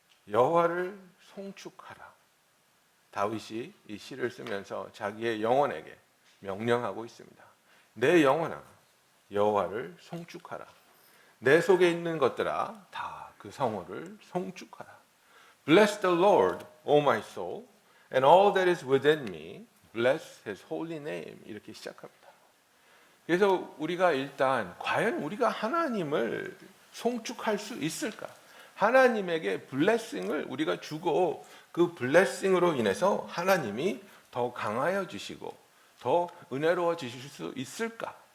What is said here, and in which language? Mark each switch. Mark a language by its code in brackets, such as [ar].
[ko] 여호와를 송축하라. 다윗이 이 시를 쓰면서 자기의 영혼에게 명령하고 있습니다. 내 영혼아 여호와를 송축하라. 내 속에 있는 것들아 다 그 성호를 송축하라. [en] Bless the Lord, O my soul, and all that is within me, bless His holy name. [ko] 이렇게 시작합니다. 그래서 우리가 일단 과연 우리가 하나님을 송축할 수 있을까? 하나님에게 블레싱을 우리가 주고 그 블레싱으로 인해서 하나님이 더 강하여 주시고 더 은혜로워 주실 수 있을까?